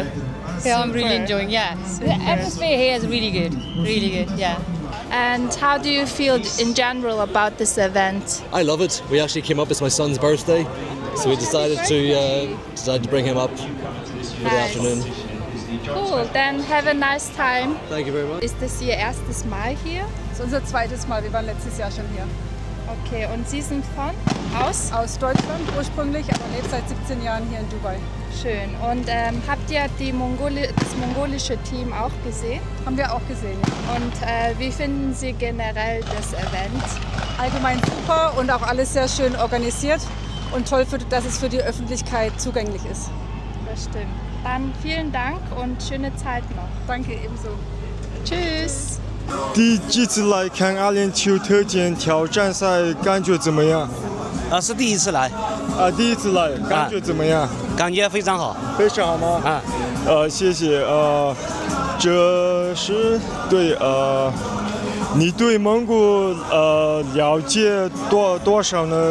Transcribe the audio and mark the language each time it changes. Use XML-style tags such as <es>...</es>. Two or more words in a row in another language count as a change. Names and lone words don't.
<en>Yeah, I'm really enjoying. Yeah, the atmosphere here is really good. Really good. Yeah. And how do you feel in general about this event? I love it. We actually came up. It's my son's birthday, so we decided to bring him up for the afternoon. Cool. Then have a nice time. Thank you very much.</en> <de>Ist das Ihr erstes Mal hier? Das ist unser zweites Mal. Wir waren letztes Jahr schon hier. Okay. Und Sie sind aus? Aus Deutschland ursprünglich, aber lebe seit 17 Jahren hier in Dubai. Schön. Und habt ihr das mongolische Team auch gesehen? Haben wir auch gesehen, ja. Und wie finden Sie generell das Event? Allgemein super und auch alles sehr schön organisiert und toll, dass es für die Öffentlichkeit zugänglich ist. Das stimmt. Dann vielen Dank und schöne Zeit noch. Danke, ebenso. Tschüss.</de> <zh>第几次来看阿联酋特检挑战赛，感觉怎么样？是第一次来。第一次来，感觉怎么样？感觉非常好。非常好吗？谢谢。这是对你对蒙古了解多少呢？</zh>